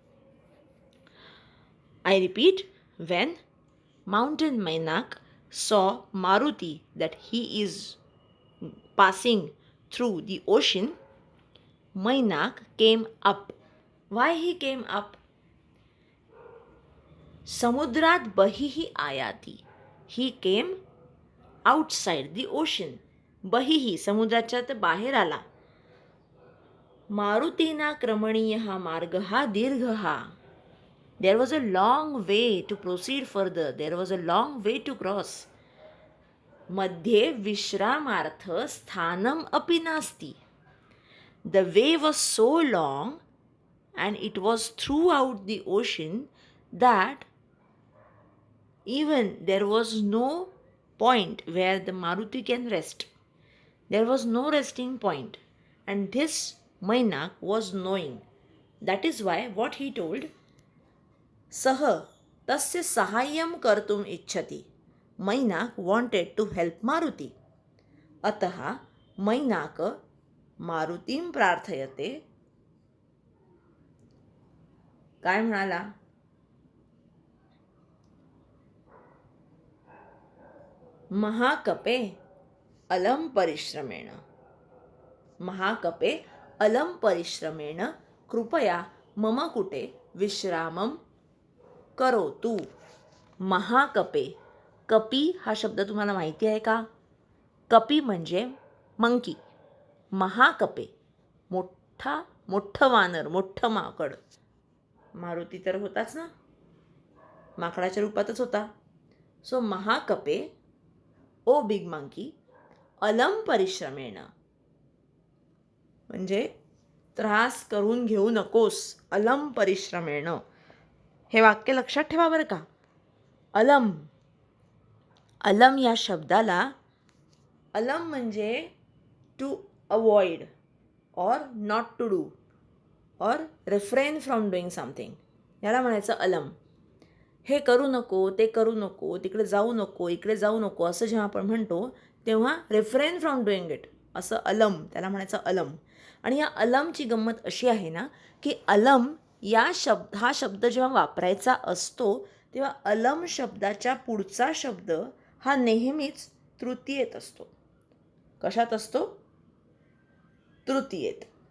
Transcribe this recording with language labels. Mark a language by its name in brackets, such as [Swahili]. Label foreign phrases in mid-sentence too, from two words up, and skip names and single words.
[English] I repeat, when mountain Mainak saw Maruti that he is passing through the ocean, Mainak came up. Why he came up? [Sanskrit] समुद्रात बहिः आयाती. [English] He came outside the ocean. [Marathi] बहिः समुद्राच्या बाहेर आला. [Sanskrit] मारुतीना क्रमणीयः मार्गः दीर्घः. [English] There was a long way to proceed further. There was a long way to cross. [Sanskrit] मध्ये विश्रामार्थ स्थानम अपि नास्ति. [English] The way was so long and it was throughout the ocean that even there was no point where the Maruti can rest. There was no resting point, and this Mainak was knowing. That is why what he told, [Sanskrit] सह तस्य सहाय्यं कर्तुम् इच्छति. [English] Mainak wanted to help Maruti. [Sanskrit] अतः मैनाक मारुतीं प्रार्थयते. [Marathi] काय म्हणाला? [Sanskrit] महाकपे अलम परिश्रमेण. महाकपे अलम परिश्रमेण कृपया मम कुटे विश्रामम करोतु. [Marathi] महाकपे, कपी हा शब्द तुम्हाला माहिती आहे का? कपी म्हणजे मंकी. महाकपे मोठं वानर, मोठं माकड. मारुती तर होताच ना, माकडाच्या रूपातच होता. [English] So महाकपे, O big monkey, [Sanskrit] अलम परिश्रमेण [Marathi] म्हणजे त्रास करून घेऊ नकोस, [Sanskrit] अलम परिश्रमेण. [Marathi] हे वाक्य लक्षात ठेवा बरं का. अलम, अलम या शब्दाला, अलम म्हणजे [English] to avoid or not to do or refrain from doing something, [Marathi] याला म्हणायचं अलम. हे करू नको, ते करू नको, तिकडे जाऊ नको, इकडे जाऊ नको असं जेव्हा आपण म्हणतो तेव्हा [English] refrain from doing it [Marathi] असं अलम, त्याला म्हणायचं अलम. आणि या अलमची गंमत अशी आहे ना की अलम हा शब्द जेव्हा वापरायचा असतो तेव्हा अलम शब्दाच्या पुढचा शब्द हा नेहमीच तृतीयेत असतो. कशात असतो? तृतीयेत.